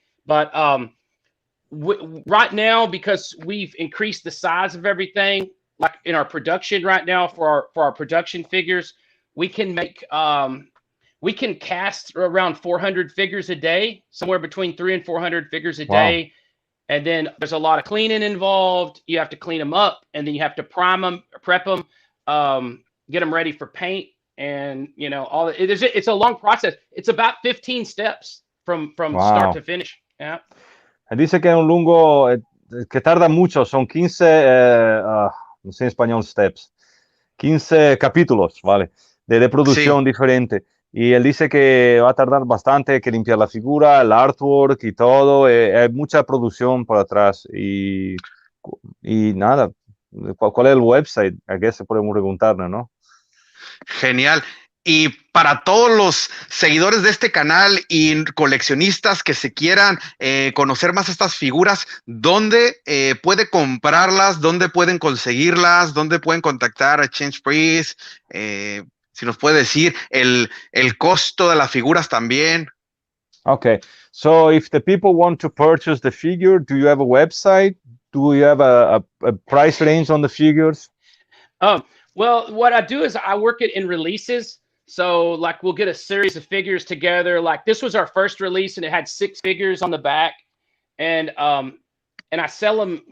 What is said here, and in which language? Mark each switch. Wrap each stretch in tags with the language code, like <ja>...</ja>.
<en>But right now, because we've increased the size of everything, like in our production right now for our production figures, we can make we can cast around 400 figures a day, somewhere between 300 and 400 figures a day. And then there's a lot of cleaning involved. You have to clean them up, and then you have to prime them, prep them, get them ready for paint, and it's a long process. It's about 15 steps from start to finish. Yeah.</en> <es>Dice que es un lungo que tarda mucho, son 15, no sé en español, steps, 15 capítulos, ¿vale? De producción diferente. Y él dice que va a tardar bastante, que limpiar la figura, el artwork y todo. Hay mucha producción por atrás. Y nada, ¿cuál es el website? ¿A qué se podemos preguntarnos, no? Genial. Y para todos los seguidores de este canal y coleccionistas que se quieran conocer más estas figuras, ¿dónde puede comprarlas? ¿Dónde pueden conseguirlas? ¿Dónde pueden contactar a Change Price? Si nos puede decir el costo de las figuras también.</es> <en>Okay, so if the people want to purchase the figure, do you have a website? Do you have a price range on the figures? Well, what I do is I work it in releases. So like we'll get a series of figures together. Like this was our first release and it had 6 figures on the back. And I sell them.</en>